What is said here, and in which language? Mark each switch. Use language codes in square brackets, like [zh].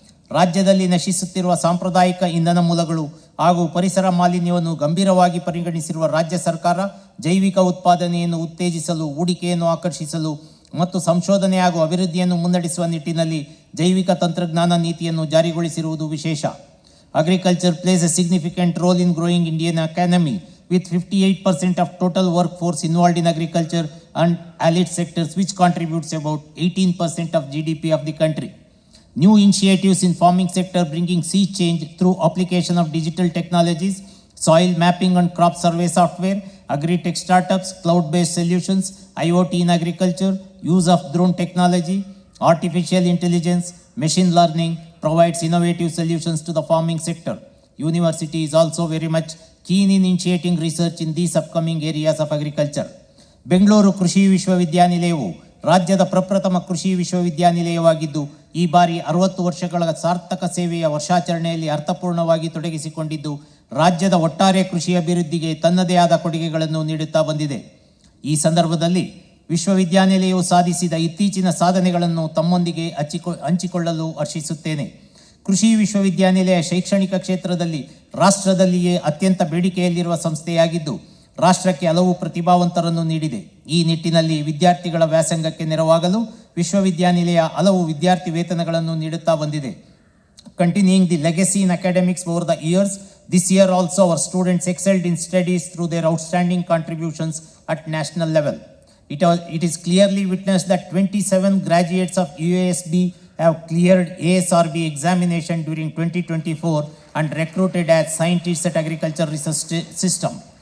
[kn] ರಾಜ್ಯದಲ್ಲಿ ನಶಿಸುತ್ತಿರುವ ಸಾಂಪ್ರದಾಯಿಕ ಇಂಧನ ಮೂಲಗಳು ಹಾಗೂ ಪರಿಸರ ಮಾಲಿನ್ಯವನ್ನು ಗಂಭೀರವಾಗಿ ಪರಿಗಣಿಸಿರುವ ರಾಜ್ಯ ಸರ್ಕಾರ ಜೈವಿಕ ಉತ್ಪಾದನೆಯನ್ನು ಉತ್ತೇಜಿಸಲು, ಹೂಡಿಕೆಯನ್ನು ಆಕರ್ಷಿಸಲು ಮತ್ತು ಸಂಶೋಧನೆ ಹಾಗೂ ಅಭಿವೃದ್ಧಿಯನ್ನು ಮುನ್ನಡೆಸುವ ನಿಟ್ಟಿನಲ್ಲಿ ಜೈವಿಕ ತಂತ್ರಜ್ಞಾನ ನೀತಿಯನ್ನು ಜಾರಿಗೊಳಿಸಿರುವುದು ವಿಶೇಷ. [en] Agriculture plays a significant role in growing Indian economy, with 58% of total workforce involved in agriculture and allied sectors, which contributes about 18% of GDP of the country. New initiatives in farming sector bringing sea change through application of digital technologies, soil mapping and crop survey software, agri-tech startups, cloud-based solutions, IoT in agriculture, use of drone technology, artificial intelligence, machine learning provides innovative solutions to the farming sector. University is also very much keen in initiating research in these upcoming areas of agriculture. [kn] Bengaluru ಕೃಷಿ ವಿಶ್ವವಿದ್ಯಾನಿಲಯವು ರಾಜ್ಯದ ಪ್ರಪ್ರಥಮ ಕೃಷಿ ವಿಶ್ವವಿದ್ಯಾನಿಲಯವಾಗಿದ್ದು, ಈ ಬಾರಿ 60 ವರ್ಷಗಳ ಸಾರ್ಥಕ ಸೇವೆಯ ವರ್ಷಾಚರಣೆಯಲ್ಲಿ ಅರ್ಥಪೂರ್ಣವಾಗಿ ತೊಡಗಿಸಿಕೊಂಡಿದ್ದು, ರಾಜ್ಯದ ಒಟ್ಟಾರೆ ಕೃಷಿ ಅಭಿವೃದ್ಧಿಗೆ ತನ್ನದೇ ಆದ ಕೊಡುಗೆಗಳನ್ನು ನೀಡುತ್ತಾ ಬಂದಿದೆ. ಈ ಸಂದರ್ಭದಲ್ಲಿ ವಿಶ್ವವಿದ್ಯಾನಿಲಯವು ಸಾಧಿಸಿದ ಇತ್ತೀಚಿನ ಸಾಧನೆಗಳನ್ನು ತಮ್ಮೊಂದಿಗೆ ಹಂಚಿಕೊಳ್ಳಲು ಹರ್ಷಿಸುತ್ತೇನೆ. ಕೃಷಿ ವಿಶ್ವವಿದ್ಯಾನಿಲಯ ಶೈಕ್ಷಣಿಕ ಕ್ಷೇತ್ರದಲ್ಲಿ ರಾಷ್ಟ್ರದಲ್ಲಿಯೇ ಅತ್ಯಂತ ಬೇಡಿಕೆಯಲ್ಲಿರುವ ಸಂಸ್ಥೆಯಾಗಿದ್ದು, ರಾಷ್ಟ್ರಕ್ಕೆ ಹಲವು ಪ್ರತಿಭಾವಂತರನ್ನು ನೀಡಿದೆ. ಈ ನಿಟ್ಟಿನಲ್ಲಿ ವಿದ್ಯಾರ್ಥಿಗಳ ವ್ಯಾಸಂಗಕ್ಕೆ ನೆರವಾಗಲು ವಿಶ್ವವಿದ್ಯಾನಿಲಯ ಹಲವು ವಿದ್ಯಾರ್ಥಿ ವೇತನಗಳನ್ನು ನೀಡುತ್ತಾ ಬಂದಿದೆ. [en] Continuing the legacy in academics over the years, this year also our students excelled in studies through their outstanding contributions at national level. It is clearly witnessed that 27 graduates of UASB have cleared ASRB examination during 2024 and recruited as scientists at Agriculture Research System.